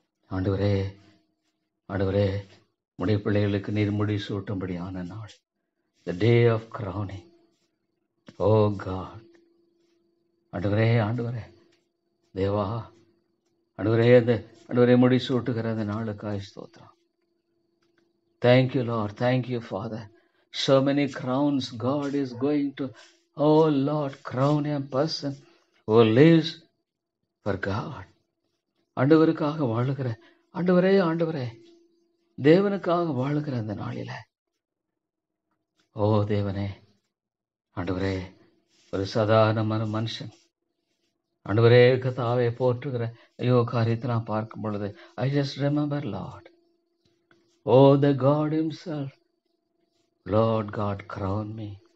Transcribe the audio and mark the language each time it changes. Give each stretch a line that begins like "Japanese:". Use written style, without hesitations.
Tamil: ஆண்டவரே முடி பிள்ளைகளுக்கு நீர் முடி சூட்டும்படியான நாள்.
English: The day of crowning.
Tamil: ஓ காட், ஆண்டவரே தேவா, ஆண்டவரே முடி சூட்டுகிற அந்த நாளுக்காய் ஸ்தோத்திரம்.
English: Thank you, Lord. Thank you, Father. So many crowns God is going to, oh Lord, crown a person who lives for God.
Tamil: ஆண்டவருக்காக வாழுகிற ஆண்டவரே தேவனுக்காக வாழுகிற அந்த நாளில, ஓ தேவனே, ஆண்டவரே ஒரு சாதாரணமான மனுஷன் ஆண்டவரே கதாவை போற்றுகிற ஐயோ காரியத்தை நான் பார்க்கும் பொழுது
English: I just remember, Lord, oh the God himself, Lord God crown me.